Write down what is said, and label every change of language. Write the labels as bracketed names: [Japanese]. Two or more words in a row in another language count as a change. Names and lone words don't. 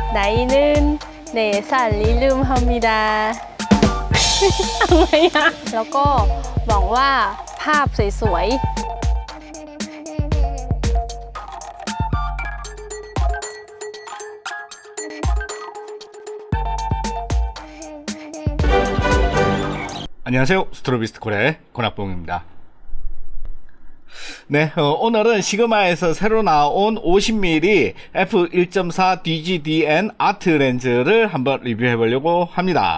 [Korean] 나이는 4살 ลืม합니다 ทำไมอะแล้วก็หวังว่าภาพสวยๆ 안녕하세요. 스트로비스트 콜의 권학봉입니다. 네, 오늘은 시그마에서 새로 나온 50mm f1.4 DGDN 아트 렌즈를 한번 리뷰해 보려고 합니다.